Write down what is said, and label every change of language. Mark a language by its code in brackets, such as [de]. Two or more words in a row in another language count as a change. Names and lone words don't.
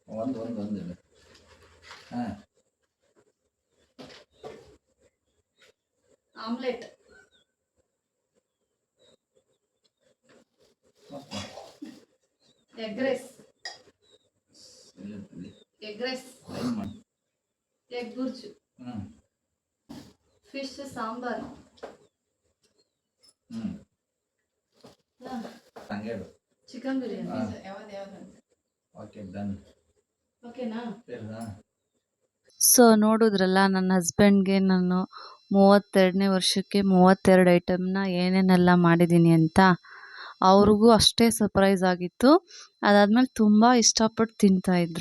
[en] omelette, egg rice, egg bhurji, fish sambar, chicken biryani. [kn] ಓಕೆನಾ? ಸೊ ನೋಡಿದ್ರಲ್ಲ, ನನ್ನ ಹಸ್ಬೆಂಡ್ಗೆ ನಾನು 32ನೇ ವರ್ಷಕ್ಕೆ 32 ಐಟಮ್ನ ಏನೇನೆಲ್ಲ ಮಾಡಿದ್ದೀನಿ ಅಂತ. ಅವ್ರಿಗೂ ಅಷ್ಟೇ ಸರ್ಪ್ರೈಸ್ ಆಗಿತ್ತು. ಅದಾದಮೇಲೆ ತುಂಬ ಇಷ್ಟಪಟ್ಟು ತಿಂತಾಯಿದ್ರು.